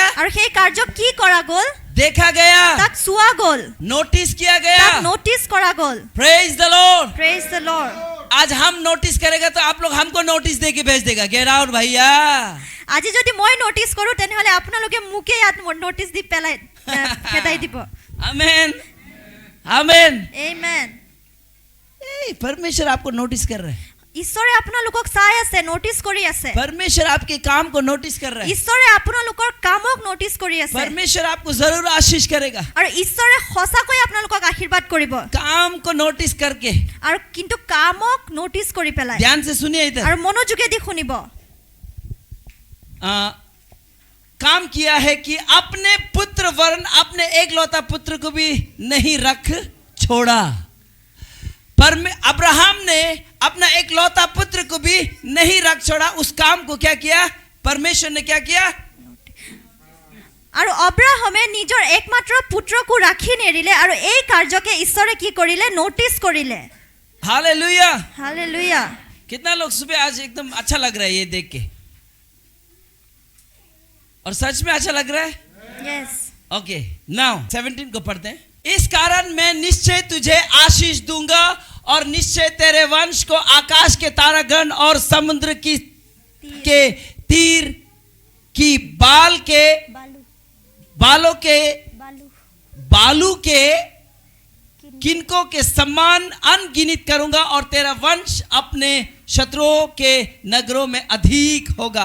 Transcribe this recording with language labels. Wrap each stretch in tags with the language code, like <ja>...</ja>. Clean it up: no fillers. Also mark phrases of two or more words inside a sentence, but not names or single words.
<as>আৰু সেই কাৰ্য কি কৰা গ'ল?</as> <hi>देखा गया।</hi> <as>তাক চোৱা গ'ল।</as> <hi>नोटिस किया गया।</hi> <as>তাক নটিস কৰা গ'ল।</as> <en>Praise the Lord. Praise the Lord.</en> <hi>आज हम नोटिस करेगा तो आप लोग हमको नोटिस दे के भेज देगा।</hi> <en>Get out भैया।</en> <as>আজি যদি মই নটিস কৰো তেনেহলে আপোনালোকে মুকে ইয়াত নটিস দি পেলাই খেদাই দিব।</as> <hi>आमेन। आमेन।</hi> <as>আমেন।</as> <hi>परमेश्वर आपको नोटिस कर रहा है।</hi> <as>ঈশ্বৰে আপোনালোকক চাই আছে, নটিস কৰি আছে।</as> <hi>परमेश्वर आपके काम को नोटिस कर रहा है।</hi> <as>ঈশ্বৰে আপোনালোকৰ কামক নটিস কৰি আছে।</as> <hi>परमेश्वर आपको जरूर आशीष करेगा।</hi> <as>আৰু ঈশ্বৰে সঁচাকৈ আপোনালোকক আশীৰ্বাদ কৰিব।</as> <hi>काम को नोटिस करके।</hi> <as>আৰু কিন্তু কামক নটিস কৰি পেলাই।</as> <hi>ध्यान से सुनिए इधर।</hi> <as>আৰু মনোযোগেদি শুনিব।</as> <hi>काम किया है कि अपने पुत्र वरन अपने एकलौता पुत्र को भी नहीं रख छोड़ा। अब्राहम ने अपना एकलौता पुत्र को भी नहीं रख छोड़ा। उस काम को क्या किया? परमेश्वर ने क्या किया?</hi> <as>আৰু অব্ৰাহামে নিজৰ একমাত্ৰ পুত্ৰকো ৰাখি নেৰিলে আৰু এই কাৰ্যকে ঈশ্বৰে কি কৰিলে? নটিস কৰিলে।</as> <hi>हालेलुया। हालेलुया। कितना लोग सुबह आज एकदम अच्छा लग रहा है ये देख के, और सच में अच्छा लग रहा है?</hi> <en>यस। Okay, now</en> <hi>17 को पढ़ते हैं। इस कारण मैं निश्चय तुझे आशीष दूंगा और निश्चय तेरे वंश को आकाश के तारागण और समुद्र की के तीर की बालों के बालू के किनको के समान अनगिनत करूंगा और तेरा वंश अपने शत्रुओं के नगरों में अधिक होगा।</hi>